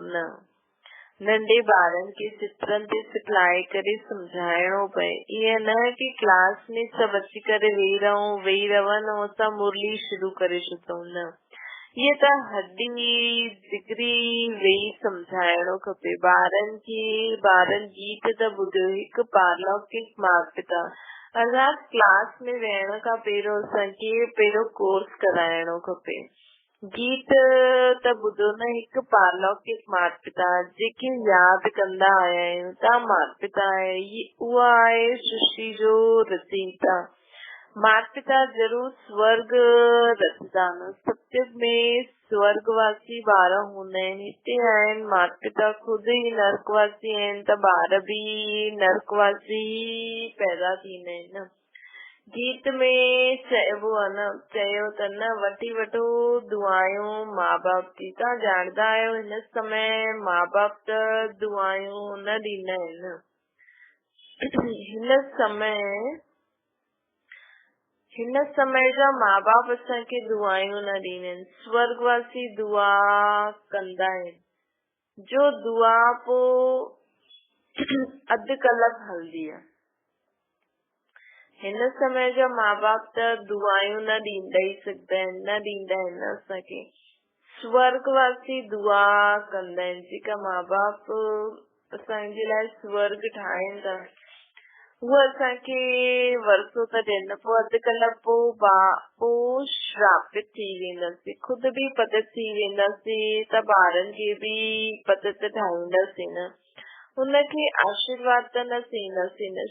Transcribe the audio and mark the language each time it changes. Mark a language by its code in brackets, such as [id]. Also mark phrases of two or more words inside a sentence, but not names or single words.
[sd] न, नंढे ॿारनि खे चित्रनि ते सिखलाए करे सम्झाइणो पए। ईअं न कि क्लास में सभु अची करे वेही रहनि ऐं असां मुरली शुरू करे छॾूं। न, ये त हड्डी जिगरी वेही सम्झाइणो खपे ॿारनि खे। ॿारनि गीत त ॿुधो, हिकु पारलौकिक माता पिता अर्थात क्लास में वेहण खां पहिरियों असांखे पहिरियों कोर्स कराइणो खपे। गीत त ॿुधो न, हिकु पारलौकिक माता पिता जेके यादि कंदा आया आहियूं। तव्हां माता पिता आहे, उहा आहे सृष्टि जो रचयिता। माता पिता जरूर स्वर्ग रचदा न, सत्युग में स्वर्गवासी ॿार हूंदा आहिनि। हिते आहिनि माता पिता खुद ई नरकवासी आहिनि त ॿार बि नरकवासी पैदा थींदा आहिनि। गीत में चइबो आहे न, चयो त न वठी वठो दुआयूं माँ बाप जी। तव्हां ॼाणदा आहियो हिन समय माँ बाप त दुआयूं न ॾींदा आहिनि। हिन समय जा माँ बाप असांखे दुआयूं न ॾींदा आहिनि, स्वर्गवासी दुआ कंदा आहिनि। जो दुआ पोइ अधु कलाक हलंदी आहे। हिन समय जा माँ बाप त दुआयूं न ॾींदा ई सघंदा आहिनि, न ॾींदा आहिनि असांखे। स्वर्गवासी दुआ कंदा आहिनि। जेका माँ बाप असांजे लाइ स्वर्ग ठाहिनि था उहे असांखे वरसो त ॾियनि। पोइ अधु कलाक पोइ श्रापित थी वेंदासीं, खुदि बि पतित थी वेंदासीं त ॿारनि खे बि पतित ठाहींदासीं न, हुनखे आशीर्वाद त न थींदासीं न।